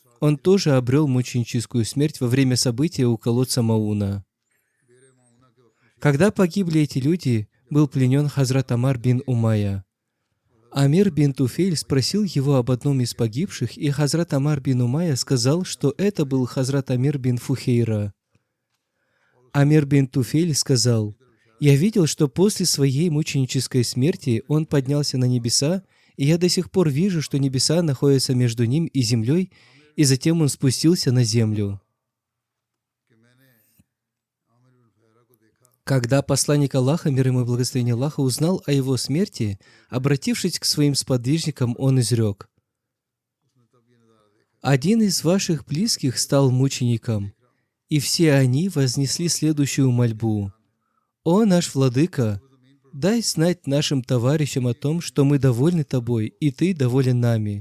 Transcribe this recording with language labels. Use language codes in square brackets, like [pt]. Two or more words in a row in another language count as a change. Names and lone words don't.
[ru] Он тоже обрел мученическую смерть во время события у колодца Мауна. Когда погибли эти люди, был пленен Хазрат Амар бин Умайя. Амир бин Туфейль спросил его об одном из погибших, и Хазрат Амар бин Умайя сказал, что это был Хазрат Амир бин Фухейра. Амир бин Туфейль сказал: «Я видел, что после своей мученической смерти он поднялся на небеса, и я до сих пор вижу, что небеса находятся между ним и землей, и затем он спустился на землю». Когда посланник Аллаха, мир ему и благословение Аллаха, узнал о его смерти, обратившись к своим сподвижникам, он изрек: «Один из ваших близких стал мучеником, и все они вознесли следующую мольбу: «О наш владыка, дай знать нашим товарищам о том, что мы довольны тобой, и ты доволен нами».